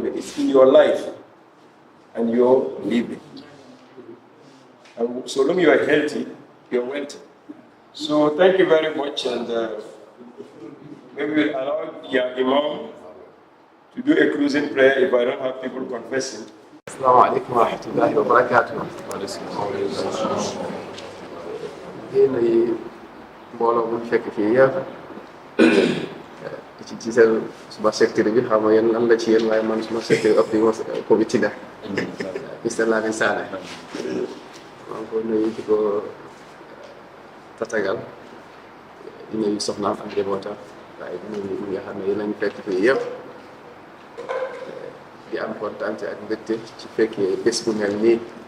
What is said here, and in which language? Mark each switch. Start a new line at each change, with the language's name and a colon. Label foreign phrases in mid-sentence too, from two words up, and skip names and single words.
English: It's in your life and your living. And so long you are healthy, you're wealthy. So thank you very much, and maybe we'll allow Imam to do a closing prayer if I don't have people confessing.
Arabic: السلام عليكم ورحمة الله وبركاته.
Wolof: Yéen ay mbooloo bu fekk fii yëpp ci seen suma secteur bi xam nga yéen lan la ci yéen waaye man suma secteur ëpp yi comité la Mr. Lamin Sanneh maa ngi ko nuyu di ko tatagal di nuyu soxnaam ak njabootam waaye di nuyu ñi nga xam ne yéen lañu fekk fii yëpp di am kontaan ak mbégte ci fekkee bés bu mel nii